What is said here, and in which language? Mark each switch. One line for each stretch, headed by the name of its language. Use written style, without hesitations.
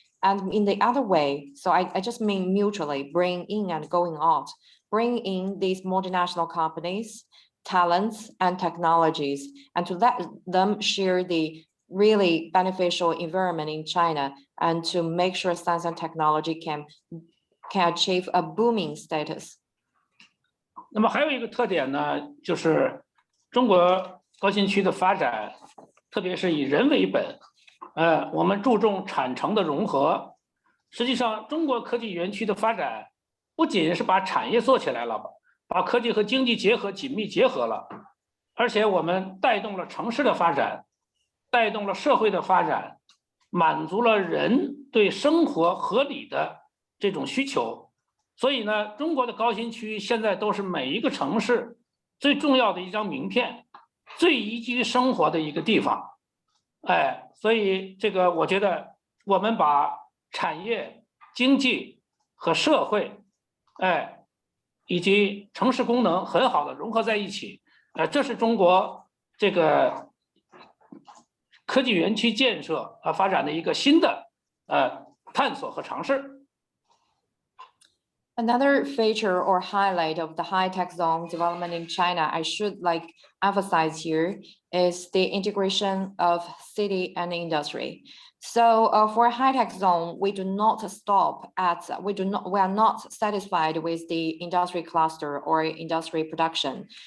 English: And in the other way, so I just mean mutually bring in and going out, bring in these multinational companies, talents and technologies, and to let them share the really beneficial environment in China, and to make sure science and technology can achieve a booming status.
Chinese: 那么还有一个特点呢，就是中国高新区的发展，特别是以人为本，我们注重产成的融合。实际上，中国科技园区的发展不仅是把产业做起来了，把科技和经济紧密结合了，而且我们带动了城市的发展，带动了社会的发展，满足了人对生活合理的这种需求。所以呢，中国的高新区现在都是每一个城市最重要的一张名片，最宜居生活的一个地方。所以这个我觉得我们把产业、经济和社会，以及城市功能很好的融合在一起，这是中国这个科技园区建设发展的一个新的探索和尝试。
English: Another feature or highlight of the high-tech zone development in China, I should emphasize here, is the integration of city and industry. So for a high-tech zone, we are not satisfied with the industry cluster or industry production.